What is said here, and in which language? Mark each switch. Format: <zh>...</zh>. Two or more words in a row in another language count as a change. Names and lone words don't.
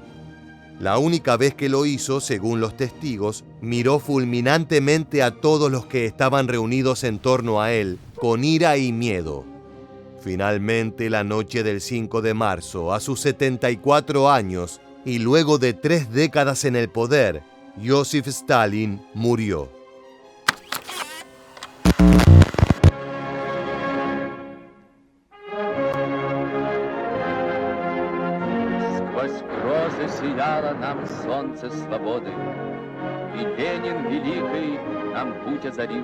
<es>La única vez que lo hizo, según los testigos, miró fulminantemente a todos los que estaban reunidos en torno a él, con ira y miedo. Finalmente, la noche del 5 de marzo, a sus 74 años, y luego de 3 décadas en el poder, Joseph Stalin murió.</es> <ru>Сквозь грозы сияло нам солнце свободы, и Ленин великий нам путь озарил.</ru>